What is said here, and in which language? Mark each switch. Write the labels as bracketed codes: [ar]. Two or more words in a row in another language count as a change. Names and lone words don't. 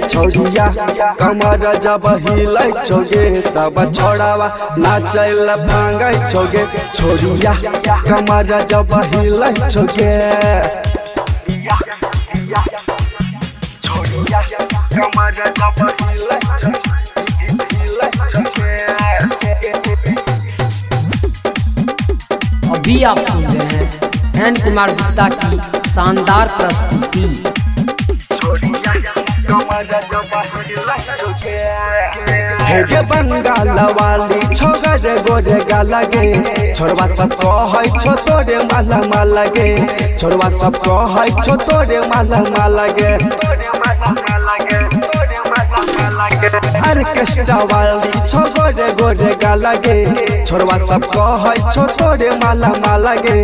[anp] छोड़िया कमर जब हिलै छोगे, सब छोड़ावा नाचैल भांगै छोगे। छोड़िया कमर जब हिलै छोगे, छोड़िया कमर जब हिलै छोगे। [hi] अभी आप सुन रहे हैं एन कुमार गुप्ता की शानदार प्रस्तुति। [anp] हेगे बंगाल वाली छोगरे गोरे गालगे, छोड़वा सब कहै छो तोरे माला माला गे। छोड़वा सब कहै छो तोरे माला माला गे। ऑर्केस्ट्रा वाली छोगरे गोरे गालगे, छोड़वा सब कहै छो तोरे माला माला गे।